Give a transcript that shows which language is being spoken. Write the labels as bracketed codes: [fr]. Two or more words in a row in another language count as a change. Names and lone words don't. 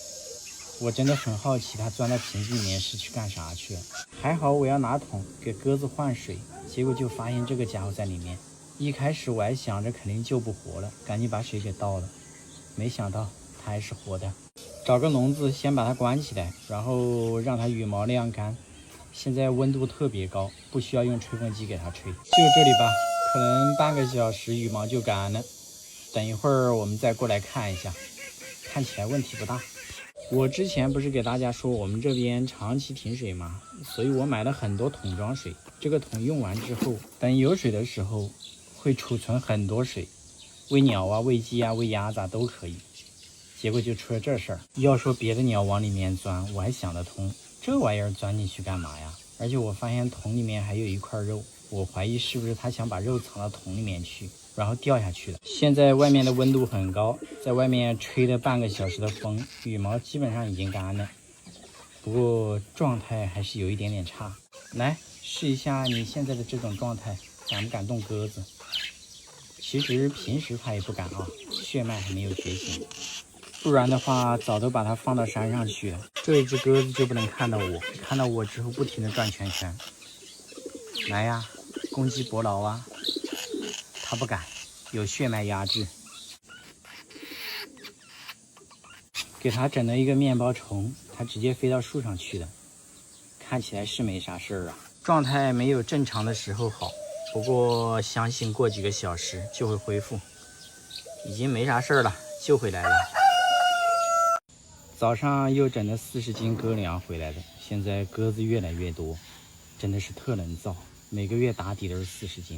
[zh] 我真的很好奇，它鑽到瓶子裡面是去幹啥去了。還好我要拿桶給鴿子換水，結果就發現這個家伙在裡面。一開始我還想着肯定救不活了，趕緊把水給倒了，沒想到它還是活的。找個籠子先把它關起來，然後讓它羽毛晾乾。現在溫度特別高，不需要用吹風機給它吹。就這裡吧，可能半個小時羽毛就乾了。等一會兒我們再過來看一下，看起來問題不大。我之前不是給大家說我們這邊長期停水嗎？所以我買了很多桶裝水。這個桶用完之後，等有水的時候會儲存很多水，餵鳥啊、餵雞啊、餵鴨子都可以。結果就出了這事兒。要說別的鳥往裡面鑽，我還想得通，這玩意兒鑽進去幹嘛呀？而且我發現桶裡面還有一塊肉， 我懷疑是不是它想把肉藏到桶裡面去，然後掉下去了。現在外面的溫度很高，在外面吹了半個小時的風，羽毛基本上已經乾了，不過狀態還是有一點點差。來試一下你現在的這種狀態，敢不敢動鴿子？其實平時它也不敢啊，血脈還沒有覺醒，不然的話早都把它放到山上去了。這一只鴿子就不能看到我，看到我之後不停地轉圈圈。來呀，攻擊伯勞啊！它不敢，有血脈壓制。給它整了一個面包蟲，它直接飛到樹上去了，看起來是沒啥事兒啊。狀態沒有正常的時候好，不過相信過幾個小時就會恢復，已經沒啥事兒了，救回來了。早上又整了40斤鴿糧回来的，現在鴿子越來越多，真的是特能造，每個月打底都是40斤。